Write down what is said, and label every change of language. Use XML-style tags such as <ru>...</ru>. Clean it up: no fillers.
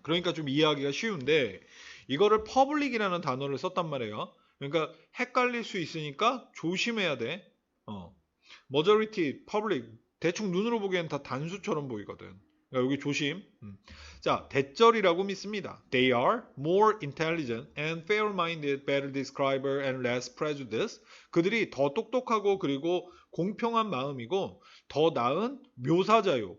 <ko>그러니까 좀 이해하기가 쉬운데 이거를 public이라는 단어를 썼단 말이에요. 그러니까 헷갈릴 수 있으니까 조심해야 돼. majority, public 대충 눈으로 보기엔 다 단수처럼 보이거든. 그러니까 여기 조심. 자, 대절이라고 믿습니다.</ko> <en>They are more intelligent and fair-minded, better describer and less prejudiced.</en> <ko>그들이 더 똑똑하고 그리고 공평한 마음이고 더 나은 묘사자요.</ko>